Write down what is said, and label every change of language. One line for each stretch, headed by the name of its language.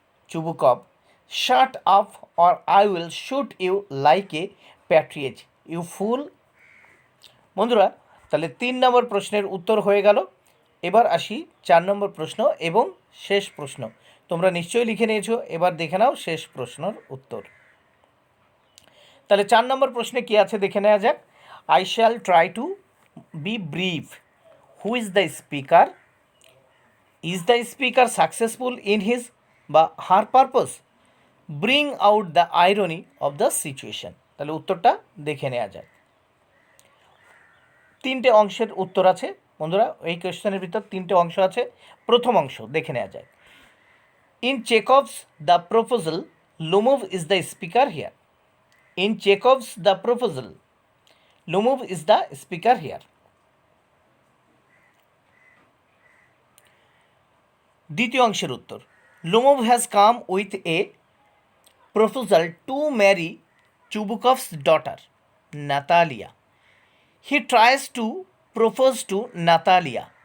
English: Chubukov, shut up or I will shoot you like a partridge, you fool.
Bangla: বন্ধুরা, তাহলে 3 নম্বর প্রশ্নের উত্তর হয়ে গেল। এবার আসি 4 নম্বর প্রশ্ন এবং শেষ প্রশ্ন। তোমরা নিশ্চয়ই লিখে নিয়েছো, এবার দেখে নাও শেষ প্রশ্নের উত্তর। তাহলে 4 নম্বর প্রশ্নে কি আছে দেখে নেওয়া যাক।
English: I shall try to be brief. Who is the speaker? Is the speaker successful in his বা her purpose? Bring out the irony of the situation.
Bangla: তাহলে উত্তরটা দেখে নেওয়া যাক। 3টে অংশের উত্তর আছে বন্ধুরা, এই কোয়েশ্চেনের ভিতর 3টে অংশ আছে। প্রথম অংশ দেখে নেওয়া যায়।
English: In Chekhov's the proposal Lomov is the speaker here. In Chekhov's the proposal Lomov is the speaker here.
Bangla: দ্বিতীয় অংশের উত্তর,
English: Lomov has come with a proposal to marry Chubukov's daughter Natalia. He tries to propose to Natalia.